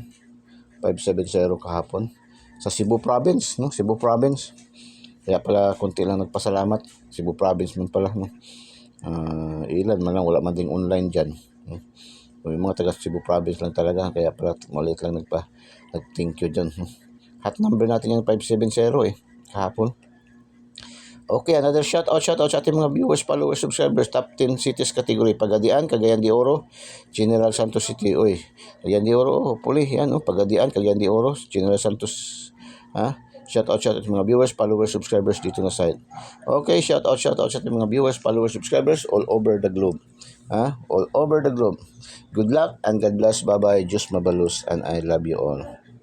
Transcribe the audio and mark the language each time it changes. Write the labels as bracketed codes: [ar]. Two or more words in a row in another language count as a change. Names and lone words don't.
[tl] 570 kahapon sa Cebu Province, no? Cebu Province. Kaya pala konti lang nagpasalamat, Cebu Province man pala, no? Ilan man lang, wala man ding online dyan, no? Yung mga taga Cebu Province lang talaga, kaya pala maliit lang nag-thank you dyan. [en] Hot number [tl] natin yung 570 kahapon. Okay, [en] another shout out [tl] sa ating mga viewers, followers, subscribers, [en] top 10 cities category. [tl] Pagadian, Cagayan de Oro, General Santos City. Uy, Cagayan de Oro, puli, yan, Pagadian, Cagayan de Oro, General Santos, ha? [en] Shout out [tl] sa ating mga viewers, followers, subscribers dito na side. Okay, [en] shout out [tl] sa ating mga viewers, followers, subscribers [en] all over the globe. [tl] Ha? [en] All over the globe. Good luck and God bless. Bye-bye. [ceb] Diyos mabalus [en] and I love you all.